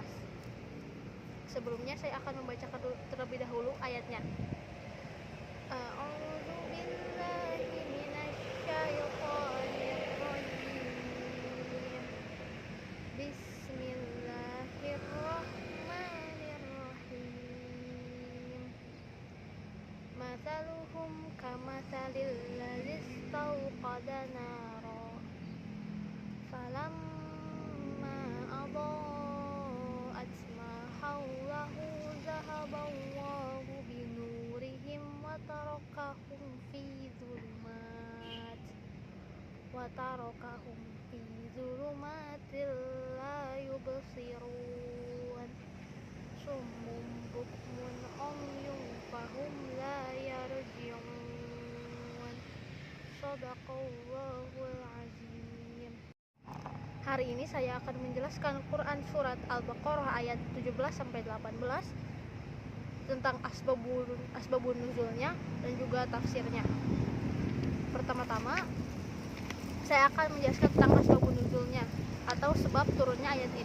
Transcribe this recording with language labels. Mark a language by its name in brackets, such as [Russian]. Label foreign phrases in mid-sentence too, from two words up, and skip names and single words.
[Indonesian] Sebelumnya saya akan membacakan terlebih dahulu ayatnya. [Arabic] أعوذ بالله من الشيطان الرجيم. Bismillahirrahmanirrahim. مثلهم كمثل الذي استوقد نارا فلما أضاءت ما حوله ذهب الله بنورهم وتركهم في ظلمات لا يبصرون صم بكم عمي فهم لا يرجعون. صدق الله العظيم. [Indonesian] Hari ini saya akan menjelaskan Quran surat Al-Baqarah ayat 17 sampai 18 tentang asbabun nuzulnya dan juga tafsirnya. Pertama-tama saya akan menjelaskan tentang asbabun nuzulnya atau sebab turunnya ayat ini.